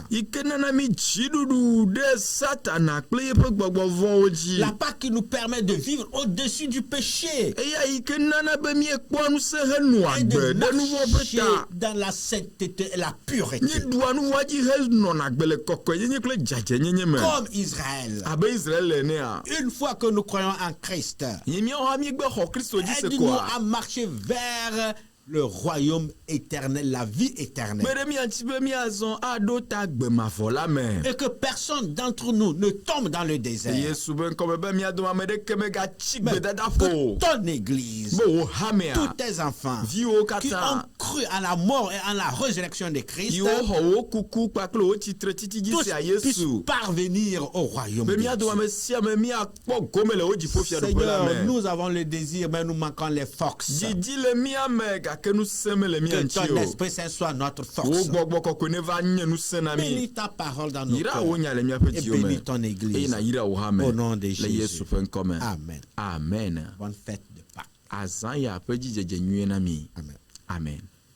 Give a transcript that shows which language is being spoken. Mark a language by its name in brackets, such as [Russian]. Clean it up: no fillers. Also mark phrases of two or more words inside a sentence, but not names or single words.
[Ewe] Ike nana mi chidudu de satana kple yeƒe gbɔgbɔ vɔwo dzi. [French] La Pâque qui nous permet de vivre au-dessus du péché [Ewe] Eya ike nana be miekpɔ nusẽ henɔ [French] et de [Ewe] agbe ɖe nu vɔ ƒe [French] marcher [Ewe] ta. [French] dans la sainteté et la pureté. [Ewe] Míeɖua nu vɔa dzi henɔna agbe le kɔkɔenyenye kple dzadzenyenye me. [French] Comme Israël. [Ewe] Abe Israël enea. [French] Une fois que nous croyons en Christ, [Ewe] Nye míawo hã míegbe xɔ Kristo dzi se [French] aide-nous [Ewe] koa. [French] à marcher vers le royaume éternel, la vie éternelle. [Ewe] Kpe ɖe mía ŋuti be míazɔ aɖo ta gbemavɔ la me. [French] Et que personne d'entre nous ne tombe dans le désert. [Ewe] Yesu be ŋkɔme be mía dome ame ɖeke megatsi [French] Mais [Ewe] gbedada [French] que [Ewe] ƒo. [French] ton église, [Ewe] Be wò hamea. [French] tous tes enfants [Ewe] Viwo [French] qui ont [Ewe] katã. [French] cru à la mort et à la résurrection de Christ, [Ewe] Yiwo xɔ wo kuku kpakple wo tsitre titi dzi [French] tous [Ewe] sia [French] puissent [Ewe] Yesu. [French] parvenir au royaume [Ewe] Be [French] de [Ewe] mía dome [French] Dieu. [Ewe] ame sia ame míakpɔ gome le wo dziƒofiaɖuƒe la [French] Seigneur, [Ewe] me. [French] nous avons le désir, mais nous manquons les forces. [Ewe] Didi le mía me gake nusẽ mele mía [French] Que [Ewe] ŋuti [French] ton [Ewe] o. [French] Esprit Saint soit notre [Ewe] Wo [French] force. [Ewe] gbɔgbɔ kɔkɔe ne va nye nusẽ na [French] Bénis [Ewe] mí. [French] ta parole dans nos [Ewe] Yira wo [French] cœurs. [Ewe] nya le míaƒe [French] Et [Ewe] dziwo me. [French] bénis ton [Ewe] Eye [French] église. [Ewe] na yira wo hã me. [French] Au nom de [Ewe] Le [French] Jésus. [Ewe] Yesu ƒe ŋkɔme. Amen. Amen. [French] Bonne fête de Pâques. [Ewe] Azã ya ƒe dzidzedze nyuie na mí. Amen. Amen.